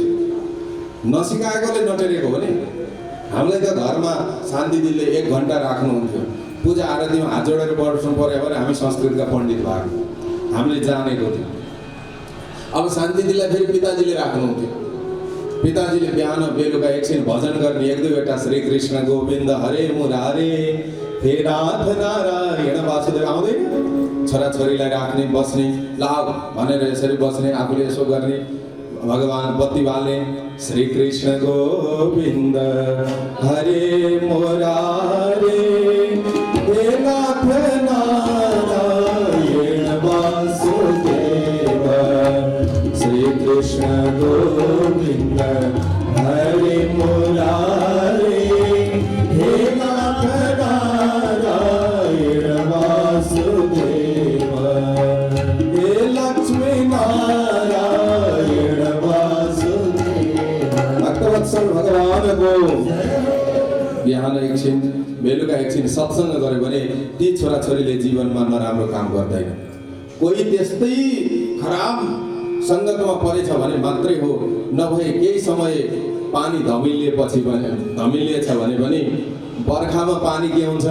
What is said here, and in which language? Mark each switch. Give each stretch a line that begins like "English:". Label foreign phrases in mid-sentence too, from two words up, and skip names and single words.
Nepali: नसिकाएकोले नटेरेको हो नि। हामीलाई त घरमा शान्ति दिदीले 1 घन्टा राख्नुहुन्थ्यो। पूजा आरतीमा हात जोडेर बस्नु पर्यो भने हामी संस्कृतका पण्डित भएको, हामीले जानेको थियो। अब शान्ति दिदीलाई फेरि पिताजीले राख्नुहुन्थ्यो। पिताजीले बिहान बेलुका एकछिन भजन गर्ने, 1-2
Sanskrit: श्री कृष्ण गोविन्द हरे मुरारे हे नाथ नारायण वासुदेव
Nepali: आउँदैन। छोराछोरीलाई राख्ने, बस्ने, लाभ भनेर यसरी बस्ने, आफूले यसो गर्ने, भगवान बत्ती बाल्ने,
Sanskrit: श्री कृष्ण गोविन्द हरे मुरारे हे नाथ नारायण वासुदेव, श्री कृष्ण गोविन्द हरे मुरारे हे नाथ नारायण वासुदेव, हे लक्ष्मी नारायण वासुदेव।
Nepali: भक्तवत्सल भगवानको बिहान एकछिन, बेलुका एकछिन सत्सङ्ग गर्यो भने ती छोराछोरीले जीवनमा नराम्रो काम गर्दैन। कोही त्यस्तै खराब सङ्गतमा परेछ भने मात्रै हो, नभए केही समय पानी धमिलिएपछि भने, धमिलिएछ भने पनि बर्खामा पानी के हुन्छ?